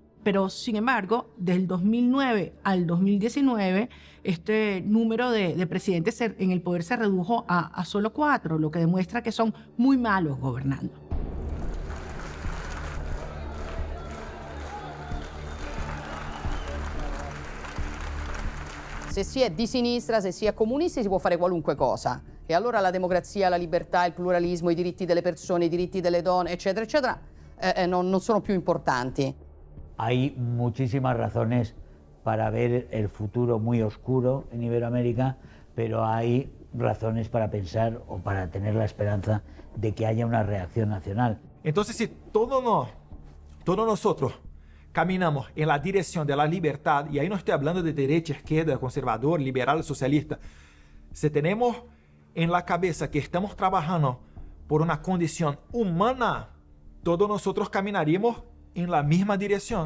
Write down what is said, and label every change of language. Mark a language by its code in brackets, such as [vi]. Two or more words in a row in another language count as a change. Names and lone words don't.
[es] Pero, sin embargo, desde el 2009 al 2019, este número de presidentes en el poder se redujo a solo 4, lo que demuestra que son muy malos gobernando. [it] Se si è di sinistra, se si è comunisti, si può fare qualunque cosa. E allora la democrazia, la libertà, il pluralismo, i diritti delle persone, i diritti delle donne, eccetera, eccetera, non sono più importanti. [es] Hay muchísimas razones para ver el futuro muy oscuro en Iberoamérica, pero hay razones para pensar o para tener la esperanza de que haya una reacción nacional. Entonces, si todos nosotros caminamos en la dirección de la libertad, y ahí no estoy hablando de derecha, izquierda, conservador, liberal, socialista, si tenemos en la cabeza que estamos trabajando por una condición humana, todos nosotros caminaríamos en la misma dirección.